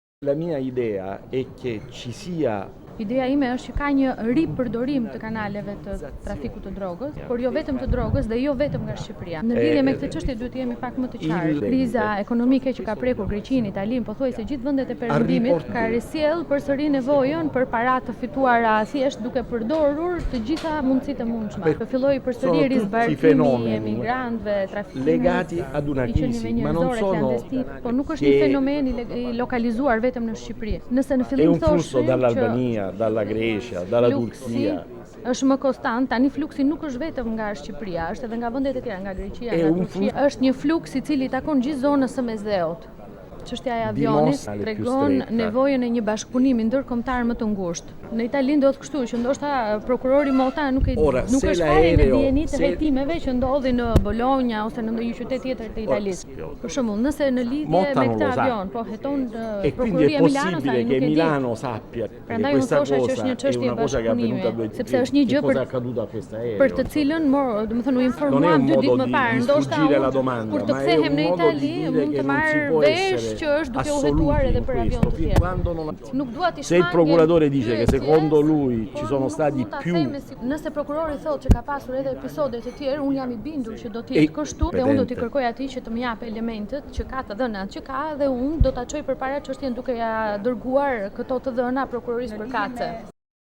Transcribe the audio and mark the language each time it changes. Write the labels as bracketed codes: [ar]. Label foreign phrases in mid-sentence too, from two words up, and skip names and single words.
[it] La mia idea è che ci sia [sq] Ideja ime është që ka një ripërdorim të kanaleve të trafikut të drogës, por jo vetëm të drogës dhe jo vetëm nga Shqipëria. Në lidhje me këtë çështje duhet të jemi pak më të qartë. Kriza ekonomike që ka prekur Greqinë, Italinë, pothuajse gjithë vendet e Perëndimit ka risjell përsëri nevojën për para të fituara thjesht duke përdorur të gjitha mundësitë e mundshme. Të filloi përsëri rizbarkimi e migrantëve, trafikimi [it] legati ad una crisi, ma non sono [sq] po nuk është një fenomen i lokalizuar vetëm në Shqipëri. Nëse në [it] è [sq] fillim [it] un flusso dall'Albania, dalla Grecia, dalla Turchia. [sq] Është më konstant, tani fluksi nuk është vetëm nga Shqipëria, është edhe nga vendet e tjera, nga Greqia, nga Turqia. Është një fluks i cili takon gjithë zonës së Mesdheut. Çështja e avionit tregon nevojën e një bashkëpunimi ndërkombëtar më të ngushtë. Në Itali ndodh kështu që ndoshta prokurori Mota nuk është fare në dijenit të hetimeve që ndodhin në Bologna ose në ndonjë qytet tjetër të Italisë. Për shembull, nëse në lidhje me këtë avion, po heton prokuroria e Milano sa nuk e di. [it] Milano sappia che questa cosa è una cosa che è avvenuta [sq] sepse është një gjë për të cilën domethënë u informuam 2 ditë më parë, ndoshta kur të kthehem në Itali mund të marr vesh që është duke u hetuar edhe për avion të tjerë. Nuk dua të Se [it] il procuratore dice che secondo lui ci sono stati più [sq] Nëse prokurori thotë që ka pasur edhe episode të tjerë, unë jam i bindur që do të jetë kështu dhe unë do t'i kërkoj atij që të më jap elementet që ka të dhënat që ka dhe unë do ta çoj përpara çështjen duke ja dërguar këto të dhëna prokurorisë përkatëse.